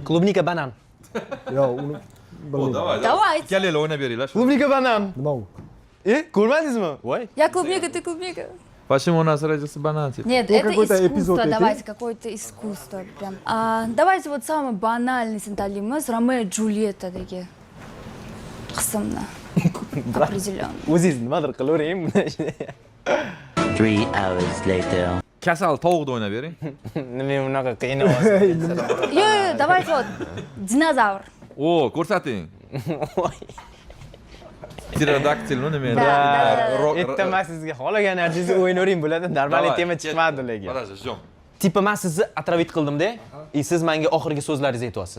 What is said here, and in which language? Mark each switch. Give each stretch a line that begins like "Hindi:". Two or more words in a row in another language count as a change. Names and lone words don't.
Uzbek: Klubnika banan. Yo'q, uni bilmayman. Давайте. Ikkalanglar o'ynab beringlar. Klubnika banan. Nima u? Ko'rmadingizmi? Voy.
Russian: Я клубника, ты клубника. Почему у нас родился банан? Нет, Ну, это какой-то искусство, эпизод давайте, какое-то искусство прям. Давайте вот самый банальный сенталимыз, Ромео и Джульетта такие.
Uzbek: Qismni. Определенно. O'zingiz nimadir qilavering.
English: 3 hours later.
Uzbek: Kasal tovuqni o'ynab bering. Nima bunaqa qiyin ovoz. Yo'q,
Russian: давайте вот dinozavr.
Uzbek: O, ko'rsating. Pterodaktilni nima endi? Ertaman sizga xohlagan narsangizga o'ynavering bo'ladi. Normalniy tema chiqmadi lekin. Qarasa, jom. Tipa men sizni atravit qildim-da, siz menga oxirgi so'zlaringizni aytyapsiz.